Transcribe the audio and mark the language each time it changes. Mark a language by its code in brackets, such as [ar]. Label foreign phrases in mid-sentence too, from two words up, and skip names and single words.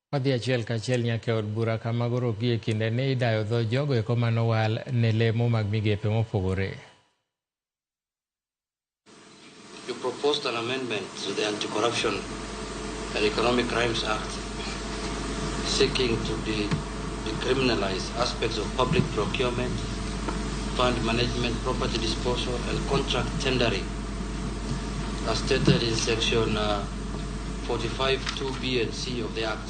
[luo] Wadhi achiel kachiel nyaka od bura kama goro gie kinde ni idayo dho jogo eko manowal ne lemo mag migepe mopogore. [en] You proposed an amendment to the Anti-Corruption and Economic Crimes Act seeking to decriminalize aspects of public procurement, fund management, property disposal, and contract tendering, as stated in section 45(2)(b) and (c) of the Act.